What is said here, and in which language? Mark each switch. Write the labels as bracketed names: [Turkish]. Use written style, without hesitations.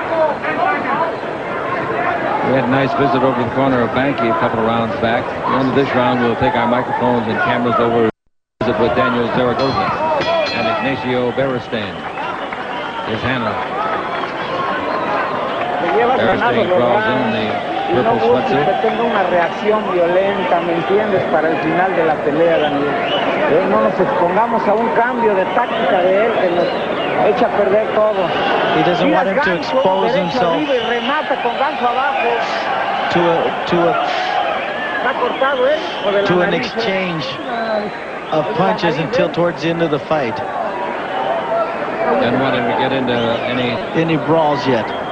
[English] We had a nice visit over the corner of Banke a couple of rounds back. At the end of this round, we'll take our microphones and cameras over to visit with Daniel Zaragoza and Ignacio Beristain, his handler. Beristain crawls in the purple sweatsuit. [Spanish] Que tenga una reacción violenta, ¿me entiendes? Para el final de la pelea, Daniel. No nos expongamos a un cambio de táctica de él que nos echa a perder todo. [English] He doesn't want him to expose himself to an exchange of punches until towards the end of the fight. Didn't want him to get into any brawls yet.